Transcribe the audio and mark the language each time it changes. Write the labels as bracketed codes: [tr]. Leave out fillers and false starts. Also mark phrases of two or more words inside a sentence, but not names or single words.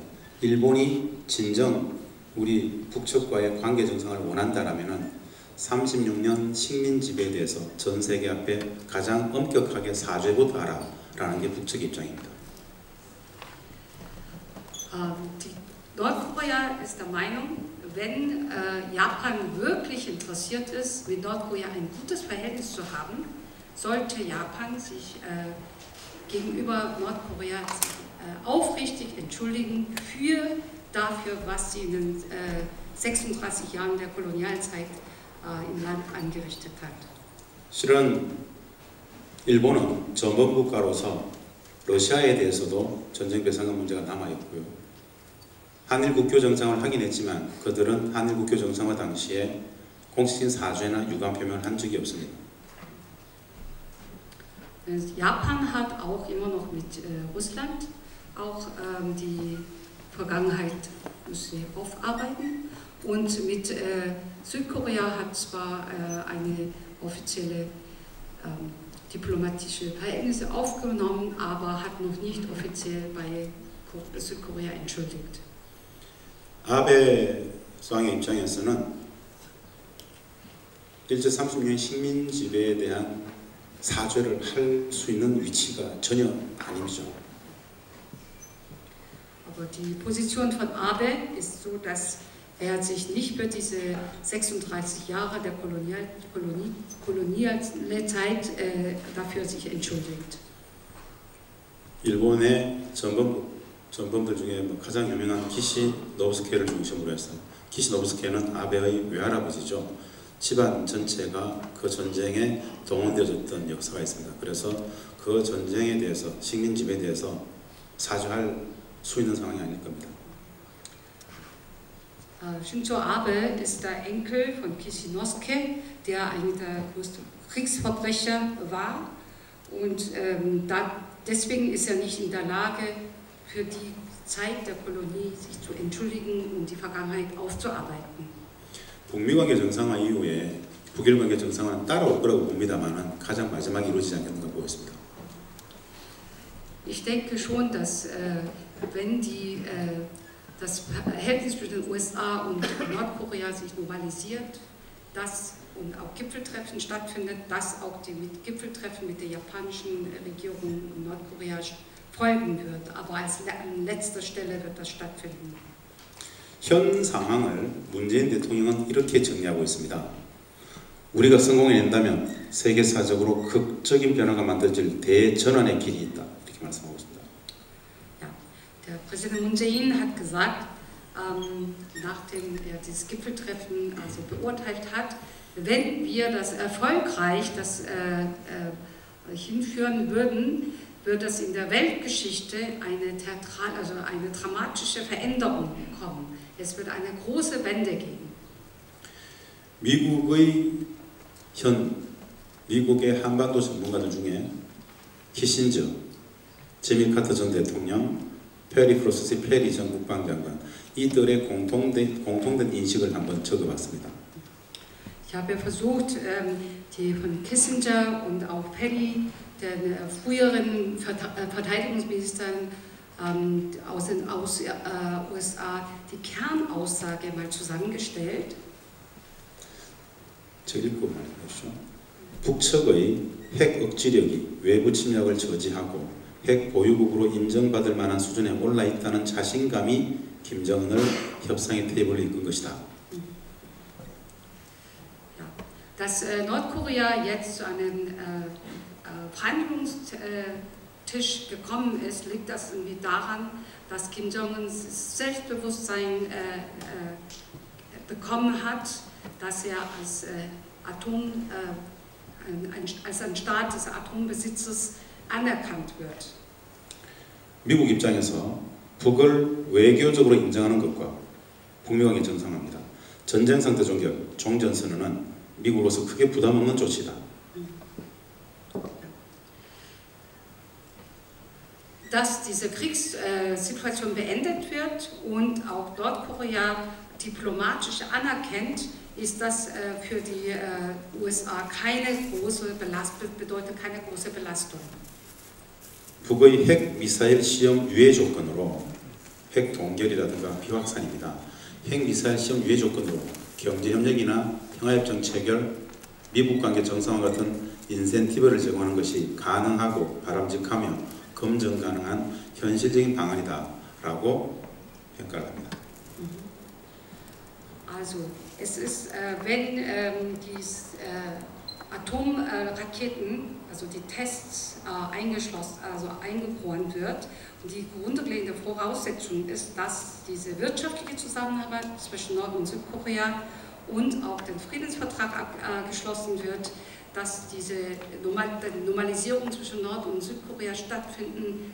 [ko] 일본이 진정 우리 북측과의 관계 정상화를 원한다라면은 36년 식민 지배에 대해서 전 세계 앞에 가장 엄격하게 사죄부터 하라라는 게 북측 입장입니다. [de] Nordkorea ist der Meinung, wenn Japan wirklich interessiert ist, mit Nordkorea ein gutes Verhältnis zu haben, sollte Japan sich gegenüber Nordkorea aufrichtig entschuldigen dafür, was sie in den 36 Jahren der Kolonialzeit im Land angerichtet hat. [ko] 실은 일본은 전범국가로서 러시아에 대해서도 전쟁 배상금 문제가 남아 있고요. 한일 국교 정상을 하긴 했지만 그들은 한일 국교 정상화 당시에 공식적인 사죄나 유감 표명을 한 적이 없습니다. [de] Japan hat auch immer noch mit Russland auch die Vergangenheit müssen wir aufarbeiten und mit Südkorea hat zwar eine offizielle diplomatische Verhältnisse aufgenommen, aber hat noch nicht offiziell bei Südkorea entschuldigt. [ko] 아베 수상의 입장에서는 일제 30년 식민 지배에 대한 사죄를 할 수 있는 위치가 전혀 아니죠. [de] Aber die Position von Abe ist so, dass sich nicht für diese 36 Jahre der Kolonialzeit dafür sich entschuldigt. [ko] 일본의 전범들 중에 가장 유명한 기시노부스케를 중심으로 해서 기시노부스케는 아베의 외할아버지죠. 집안 전체가 그 전쟁에 동원되어졌던 역사가 있습니다. 그래서 그 전쟁에 대해서 식민 지배에 대해서 사죄할 수 있는 상황이 아닐 겁니다. [de] Shinzo Abe ist der Enkel von Kishinosuke, der einer der größten Kriegsverbrecher war und deswegen ist er nicht in der Lage, für die Zeit der Kolonie sich zu entschuldigen und die Vergangenheit aufzuarbeiten. [ko] 북미 관계 정상화 이후에 북일 관계 정상화는 따라올 거라고 봅니다만은 가장 마지막에 이루어지지 않겠는가 보고 있습니다. [de] Ich denke schon, dass wenn das Verhältnis zwischen den USA und Nordkorea sich normalisiert, dass und auch Gipfeltreffen stattfindet, dass auch die Gipfeltreffen mit der japanischen Regierung in Nordkorea folgen wird. Aber an letzter Stelle wird das stattfinden. [ko] 현 상황을 문재인 대통령은 이렇게 정리하고 있습니다. 우리가 성공해낸다면 세계사적으로 극적인 변화가 만들어질 대전환의 길이 있다. 이렇게 말씀하고 있습니다. [de] Ja, der Präsident Moon Jae-in hat gesagt, nachdem er dieses Gipfeltreffen also beurteilt hat, wenn wir das erfolgreich hinführen würden, wird es in der Weltgeschichte eine dramatische Veränderung kommen. Es wird eine große Wende geben. [ko] 미국의 한반도 전문가들 중에 키신저, 지미 카터 전 대통령, 페리 프로세스 페리 전 국방장관 이들의 공통된 인식을 한번 적어봤습니다. [de] Ich habe versucht, die von Kissinger und auch Perry, den früheren Verteidigungsministern, aus den USA die Kernaussage mal zusammengestellt. [ko] 저 읽고 말해주시죠. 북측의 핵 억지력이 외부 침략을 저지하고 핵 보유국으로 인정받을 만한 수준에 올라 있다는 자신감이 김정은을 협상의 테이블에 이끈 것이다. [de] Dass Nordkorea jetzt zu einem Verhandlungstisch gekommen ist, liegt das irgendwie daran, dass Kim Jong-un Selbstbewusstsein bekommen hat, dass er als ein Staat des Atombesitzes anerkannt wird. [ko] 미국 입장에서 북을 외교적으로 인정하는 것과 북미관계 정상화입니다. 전쟁 상태 종전선언은 미국으로서 크게 부담 없는 조치다. [de] Dass diese Kriegssituation beendet wird und auch Nordkorea diplomatisch anerkennt, ist das für die USA bedeutet keine große Belastung. [ko] 북의 핵 미사일 시험 유예 조건으로 핵 동결이라든가 비확산입니다. 핵 미사일 시험 유예 조건으로 경제 협력이나 평화협정 체결, 미국 관계 정상화 같은 인센티브를 제공하는 것이 가능하고 바람직하며 검증 가능한 현실적인 방안이다라고 평가를 합니다. [de] Also es ist, wenn die Atomraketen, also die Tests eingefroren wird, und die grundlegende Voraussetzung ist, dass diese wirtschaftliche Zusammenarbeit zwischen Nord- und Südkorea und auch den Friedensvertrag geschlossen wird, dass diese Normalisierung zwischen Nord- und Südkorea stattfinden.